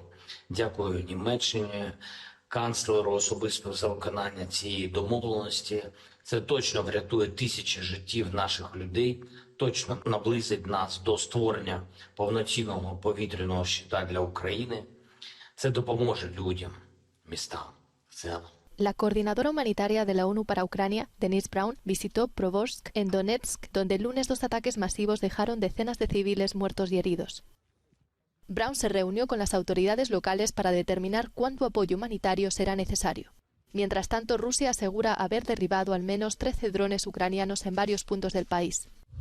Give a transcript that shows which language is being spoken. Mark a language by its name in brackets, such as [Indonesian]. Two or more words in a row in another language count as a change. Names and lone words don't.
[Ukrainian] Дякую Німеччині, канцлеру особисто за виконання цієї домовленості. Це точно врятує тисячі життів наших людей, точно наблизить нас до створення повноцінного повітряного щита для України. Це допоможе людям, містам в цілому. [Spanish] La coordinadora humanitaria de la ONU para Ucrania, Denise Brown, visitó Provorsk en Donetsk, donde el lunes 2 ataques masivos dejaron decenas de civiles muertos y heridos. Brown se reunió con las autoridades locales para determinar cuánto apoyo humanitario será necesario. Mientras tanto, Rusia asegura haber derribado al menos 13 drones ucranianos en varios puntos del país.